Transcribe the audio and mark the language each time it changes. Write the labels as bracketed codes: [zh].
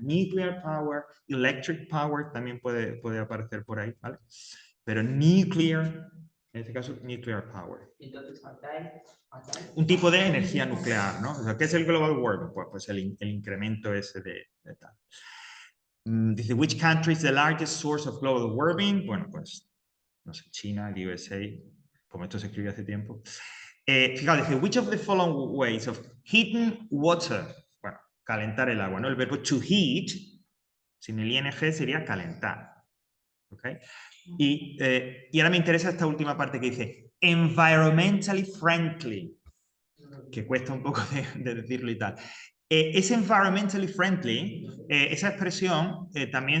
[es] Nuclear power, electric power también puede aparecer por ahí, ¿vale? Pero nuclear, en este caso, nuclear power. Entonces, un tipo de energía nuclear, ¿no? O sea, ¿qué es el global warming? Pues el incremento ese de tal. [en] Dice, which country is the largest source of global warming? [es] Bueno, pues, no sé, China, el USA, como esto se escribió hace tiempo. Fijaos, dice, [en] which of the following ways of heating water? [es] Bueno, calentar el agua, ¿no? El verbo to heat, sin el ing sería calentar. ¿Ok? Y ahora me interesa esta última parte que dice, environmentally friendly, que cuesta un poco de decirlo y tal. Ese environmentally friendly, esa expresión también...